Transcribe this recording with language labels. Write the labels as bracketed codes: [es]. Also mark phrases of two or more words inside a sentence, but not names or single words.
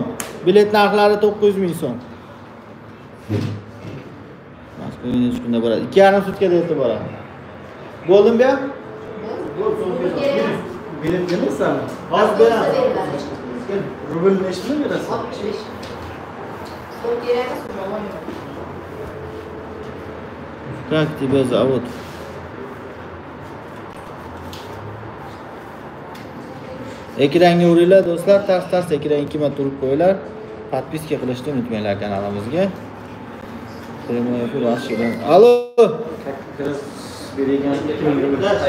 [uz] Bilet narxlari 900 ming so'm. Moskvaga necha kunda boradi? 2,5 sutkada yetib boradi. Bo'ldimi bu? Bilet bermaysanmi? Hozir beramiz. Rubl nechta berasiz? 65. So'm kerakmi? [ru] Как тебя зовут? [uz] Ekranga uringlar do'stlar, tars ekranga 2 marta urib qo'yinglar. Podpiska qilishni unutmanglar kanalimizga. [ru] Прямой эфир [uz] ochilgan. Allo. Bergan 2000 rubl.